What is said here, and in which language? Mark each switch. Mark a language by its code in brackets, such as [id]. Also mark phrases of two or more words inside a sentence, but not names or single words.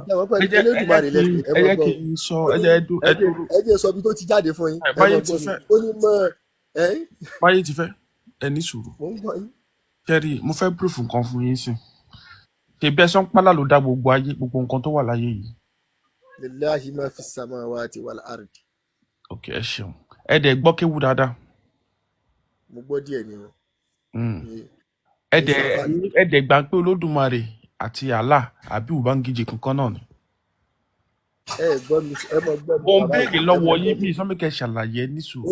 [yo] ẹ jẹ́ kí n sọ ẹ jẹ́ sọ bí tó ti jáde fún yín. Báyé ti fẹ́ ó ní mọ Báyé ti fẹ́ ẹ ní sùúrù. kẹrí mo fẹ́ bírífù nǹkan fún yín sí ṣèbí ẹsán pálá ló dá gbogbo ayé gbogbo nǹkan tó wà láyé yìí. [ar] لله ما في السماوات والأرض. [yo] ok ẹ ṣeun ẹ dẹ̀ gbọ́ kéwú dáadáa. mo gbọ́ díẹ̀ ni o. ẹ dẹ̀ gbà pé Olódùmarè àti Allah àbí Ubangiji kankan náà ni. gbọ́ mi ẹ mọ gbọ́ mi. mo ń béèrè lọ́wọ́ yín bí sọ́míkẹ́ ṣàlàyé ní sùúrù.